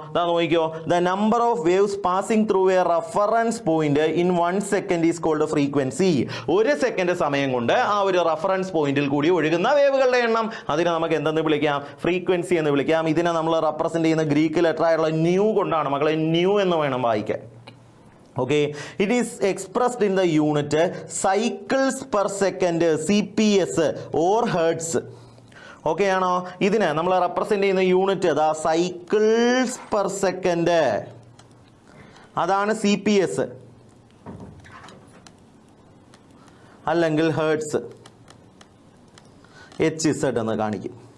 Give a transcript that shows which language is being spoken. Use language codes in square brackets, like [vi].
[ml] ദാ നോക്കിക്കോ, [en] The number of waves passing through a reference point in 1 second is called frequency. [ml] 1 second സമയം കൊണ്ട് ആ ഒരു റെഫറൻസ് പോയിന്റിൽ കൂടി ഒഴുകുന്ന വേവുകളുടെ എണ്ണം, അതിനെ നമുക്ക് എന്തെന്ന് വിളിക്കാം? ഫ്രീക്വൻസി എന്ന് വിളിക്കാം. ഇതിനെ നമ്മൾ റെപ്രസെന്റ് ചെയ്യുന്ന ഗ്രീക്ക് ലെറ്റർ ആയുള്ള ന്യൂ കൊണ്ടാണ് മക്കളെ. ന്യൂ എന്ന് വേണം വായിക്കാൻ. [en] Okay, it is expressed in the unit cycles per second, CPS or hertz. [ml] Okay ആണോ? ഇതിന് നമ്മൾ റെപ്രസെന്റ് ചെയ്യുന്ന യൂണിറ്റ് അതാ സൈക്കിൾസ് പെർ സെക്കൻഡ്, അതാണ് CPS അല്ലെങ്കിൽ ഹേർട്സ്, HZ എന്ന് കാണിക്കും.